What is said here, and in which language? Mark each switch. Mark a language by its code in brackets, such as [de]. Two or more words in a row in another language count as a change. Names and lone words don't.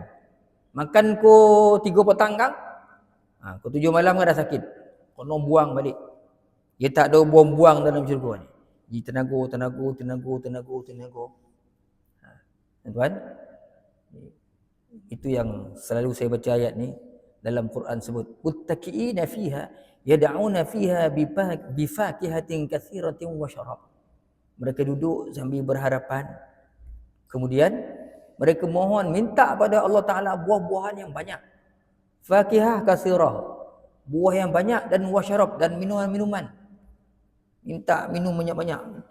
[ms] Makan ko 3 petang kang. Ko 7 malam kan dah sakit. Kena buang balik. Dia tak ada buang-buang dalam syurga ni. Jadi tenaga. Tuan, itu yang selalu saya baca ayat ni dalam Quran sebut. [ar] متكئين فيها يدعون فيها بفاكهة كثيرة وشراب. [ms] Mereka duduk sambil berharapan. Kemudian mereka mohon minta pada Allah Taala buah-buahan yang banyak. [ar] فاكهة كثيرة. [ms] Buah yang banyak dan wasyarab dan minuman-minuman. Minta minum banyak-banyak.